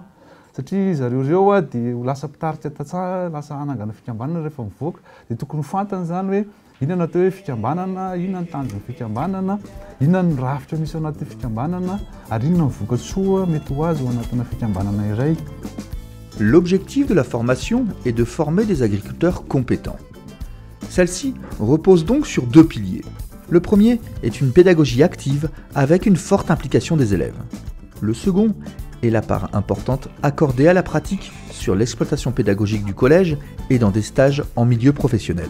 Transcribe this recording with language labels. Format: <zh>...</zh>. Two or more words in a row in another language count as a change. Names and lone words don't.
<mg>Satria zareo ireo dia ho lasa mpitarika tantsaha, lasa hanangana fikambanana rehefa mivoaka, dia tokony ho fantany zany hoe inona atao hoe fikambanana, inona ny tanjon'ny fikambanana, inona ny rafitra misy ao anaty fikambanana, ary inona ny vokatsoa mety ho azo ao anatina fikambanana iray.</mg> <fr>L'objectif de la formation est de former des agriculteurs compétents. Celle-ci repose donc sur 2 piliers. Le premier est une pédagogie active avec une forte implication des élèves. Le second est la part importante accordée à la pratique sur l'exploitation pédagogique du collège et dans des stages en milieu professionnel.</fr>